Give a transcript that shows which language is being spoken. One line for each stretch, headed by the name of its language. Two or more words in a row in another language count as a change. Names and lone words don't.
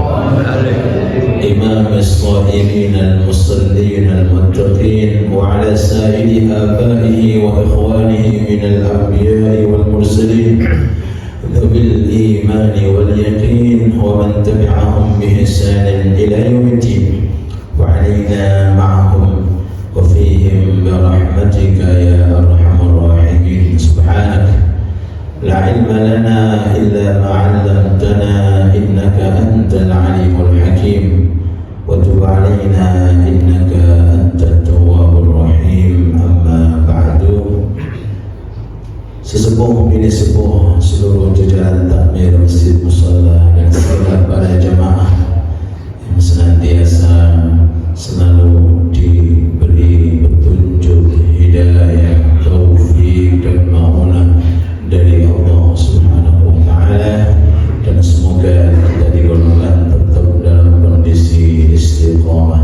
Arabic: إمام الصائمين المصلين المتقين وعلى سائر آبائه وإخوانه من الأنبياء والمرسلين ذوي الإيمان واليقين ومن تبعهم بإحسان إلى يوم الدين وعلينا معهم وفيهم برحمتك يا أرحم الراحمين. سبحانك لا علم لنا إلا ما علمتنا إنك أنت العليم الحكيم وتب علينا إنك أنت التواب الرحيم. أما بعد,
Indonesian: sesepuh bini sepuh seluruh jajaran takmir Masjid Musalla dan segala para jamaah yang senantiasa selalu diberi petunjuk, hidayah, taufik dan ma'unah dari Allah
Arabic: سبحانه وتعالى,
Indonesian: dan semoga kita digolongkan tetap dalam kondisi istiqamah.